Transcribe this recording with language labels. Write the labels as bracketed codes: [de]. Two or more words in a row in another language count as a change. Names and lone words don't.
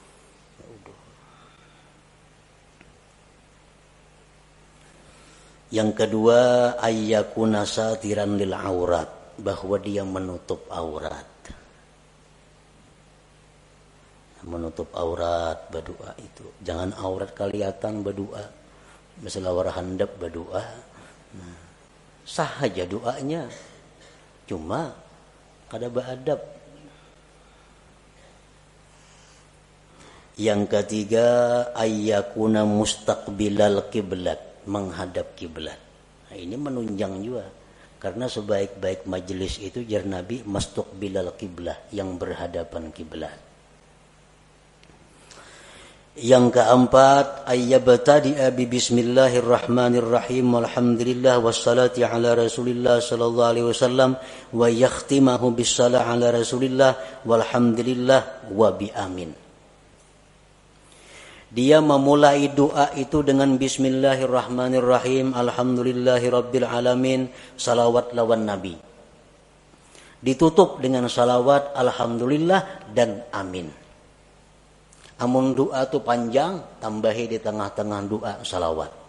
[id] Yang kedua, [ar] أن يكون ساترا للعورة, [id] bahwa dia menutup aurat. Menutup aurat berdoa itu. Jangan aurat kelihatan berdoa. Masalah war handap berdoa. Nah, sah aja doanya. Cuma kada beradab. Yang ketiga, [ar] أن يكون مستقبل القبلة, [id] menghadap kiblat. Nah, ini menunjang juga. Karena sebaik-baik majelis itu jar Nabi [ar] مستقبل القبلة, [id] yang berhadapan kiblat. [ar] Yang keempat, أن يبتدئ ب بسم الله الرحمن الرحيم والحمد لله والصلاة على رسول الله صلى الله عليه وسلم ويختمه بالصلاة على رسول الله والحمد لله وب آمين. Dia memulai doa itu dengan bismillahirrahmanirrahim, الحمد لله رب العالمين, salawat lawan nabi. Ditutup dengan salawat, alhamdulillah dan amin. Amun doa itu panjang, tambahi di tengah-tengah doa salawat.